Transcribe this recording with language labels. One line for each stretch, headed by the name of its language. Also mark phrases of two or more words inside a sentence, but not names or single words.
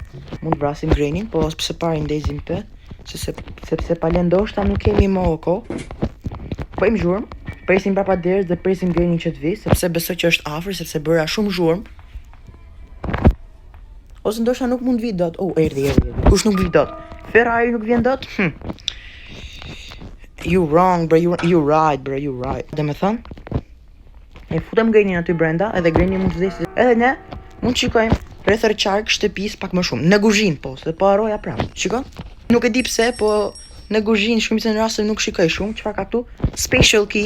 Albanian: Mund të vrasim Granny, po pse para ndezim këtë. Sepse pa ndoshta nuk kemi më kohë. Bëjmë zhurmë. Presim prapa derës dhe presim Granny që të vi, sepse besoj që është afër, sepse bëra shumë zhurmë. Ose ndoshta nuk mund vi dot. Oh, erdhi. Kush nuk vi dot? Ferrari nuk vjen dot?
English: You wrong, bro. You right, bro.
Albanian: Dhe me thënë, e futem Granny aty brenda, edhe Granny mund të vdesë. Edhe ne mund të shikojmë rreth qark shtëpisë pak më shumë. Në kuzhinë po, se po haroja prapë. Shikon? Nuk e di pse, po në kuzhinë shumicën e rasteve nuk shikoj shumë. Çfarë ka këtu?
English: Special key.